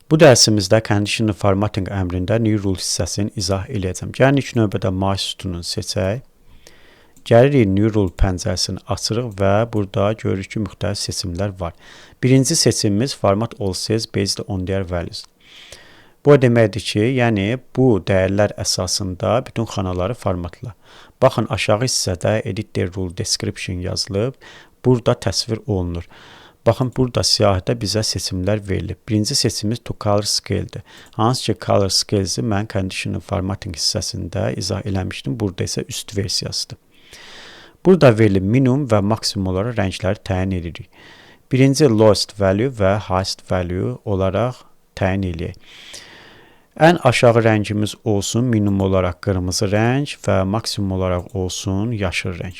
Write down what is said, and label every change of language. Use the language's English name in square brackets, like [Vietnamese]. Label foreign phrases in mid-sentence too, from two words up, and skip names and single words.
[Azerbaijani] Bu dərsimizdə [English] conditional formatting [Azerbaijani] əmrində [English] new rule [Azerbaijani] hissəsini izah edəcəm. Gəlin ilk növbədə my sütununu seçək. Gəlirik [English] new rule [Azerbaijani] pəncərəsini açırıq və burada görürük ki, müxtəlif seçimlər var. Birinci seçimimiz [English] format all cells based on their values. [Azerbaijani] Bu deməkdir ki, yəni bu dəyərlər əsasında bütün xanaları formatla. Baxın, aşağı hissədə [English] edit the rule description [Azerbaijani] yazılıb. Burada təsvir olunur. Baxın, burada siyahıda bizə seçimlər verilib. Birinci seçimimiz [English] to color scale- [Azerbaijani] dir. Hansı ki, [English] color scales- [Azerbaijani] i mən [English] conditional formatting [Azerbaijani] hissəsində izah eləmişdim. Burada isə üst versiyasıdır. Burada verilib minimum və maksimum olaraq rəngləri təyin edirik. Birinci [English] lowest value [Azerbaijani] və [English] highest value [Azerbaijani] olaraq təyin edək. Ən aşağı rəngimiz olsun minimum olaraq qırmızı rəng və maksimum olaraq olsun yaşıl rəng.